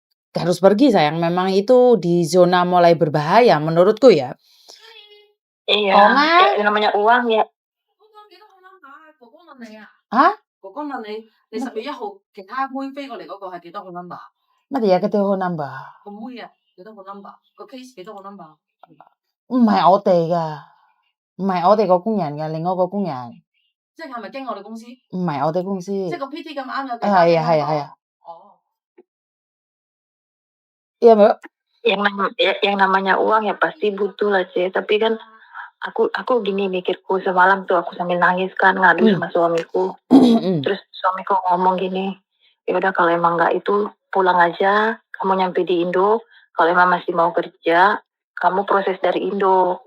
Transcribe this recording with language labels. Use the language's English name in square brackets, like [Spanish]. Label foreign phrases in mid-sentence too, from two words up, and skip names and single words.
[Indonesian] harus pergi sayang, memang itu di zona mulai berbahaya menurutku ya. Iya, Có má. yang namanya uang ya. Hả? [Cantonese] 乜嘢嘅電話 number？唔係我哋㗎，唔係我哋個工人㗎，另外一個工人。唔係我哋公司。係啊係啊係啊。 [Indonesian] Iya Mbak. Yang namanya uang ya pasti butuh lah C, tapi kan aku gini mikirku semalam tuh aku sambil nangis kan ngadu sama suamiku. Terus suamiku ngomong gini, "Ya udah kalau emang nggak itu pulang aja, kamu nyampe di Indo, kalau emang masih mau kerja, kamu proses dari Indo.